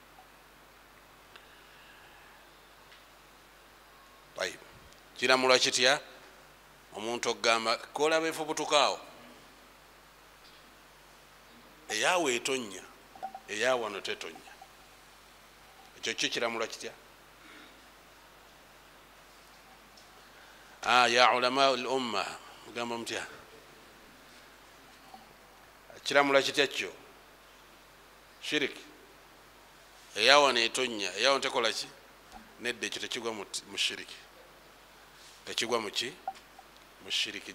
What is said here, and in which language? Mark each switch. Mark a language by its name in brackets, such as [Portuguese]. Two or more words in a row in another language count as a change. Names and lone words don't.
[Ganda] Kiramulwa kitya omuntu okugamba kola beefubutukaawo eyaawe etonya eyaawano tetonya? Ekyo kyo kiramulwa kitya? [Arabic] يا علماء الأمة [Ganda] mugamba mutya? Kiramulwa kitya kyo? Shiriki eyaawano etonya eyaawano tekola ki? Nedde ekyo tekigwa mu shiriki. Tekigwa mu ki? Mu shiriki.